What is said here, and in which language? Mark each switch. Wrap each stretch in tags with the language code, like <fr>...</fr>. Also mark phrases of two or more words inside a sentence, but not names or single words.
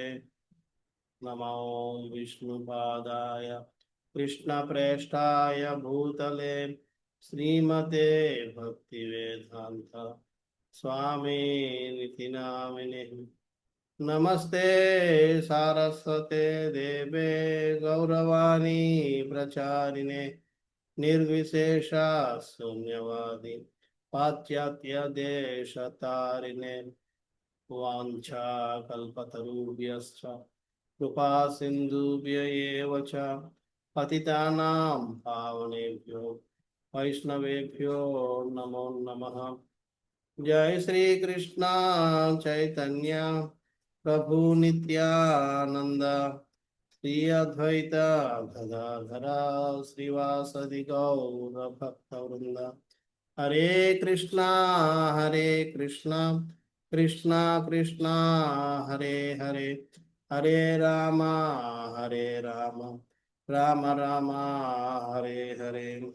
<sa>నమో విష్ణుపాదాయ కృష్ణప్రేష్టాయ భూతలే శ్రీమతే భక్తివేదాంత స్వామినితి నామినే. నమస్తే సారస్వతే దేవే గౌరవాణి ప్రచారిణే నిర్విశేష శూన్యవాది పాశ్చాత్య దేశతారిణే. వాంఛాకల్పతరుభ్యశ్చ కృపా సింధుభ్య ఏవ చ పతితానాం పావనేభ్యో వైష్ణవేభ్యో నమో నమః. జై శ్రీ కృష్ణ చైతన్య ప్రభు నిత్యానంద శ్రీ అద్వైత గదాధర శ్రీవాసది గౌర భక్తవృంద. హరే కృష్ణ కృష్ణ కృష్ణ హరే హరే, హరే రామ రామ రామ రామ హరే హరే.</sa>